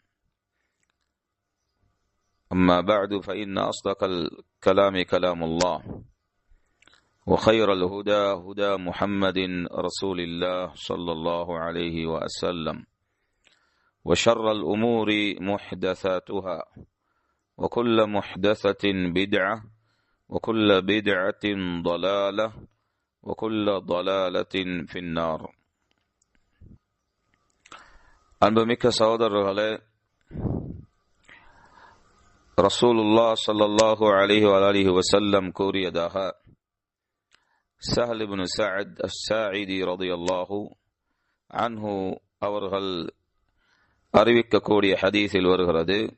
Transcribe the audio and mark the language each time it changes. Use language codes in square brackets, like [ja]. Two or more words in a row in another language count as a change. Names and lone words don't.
[ar] أما بعد فإن أصدق الكلام كلام الله وخير الهدى هدى محمد رسول الله صلى الله عليه وسلم وشر الأمور محدثاتها وكل محدثة بدعة وكل بدعة ضلالة وكل ضلالة في النار. [ta] அன்புமிக்க சகோதரர்களே, [ar] رسول الله صلى الله عليه وآله وسلم [ta] கூறியதாக ஸஹல் இப்னு ஸஅத் அஸ்-ஸாஇதி [ar] رضي الله عنه [ta] அவர்கள் அறிவிக்கக்கூடிய ஹதீஸில் வருகிறது,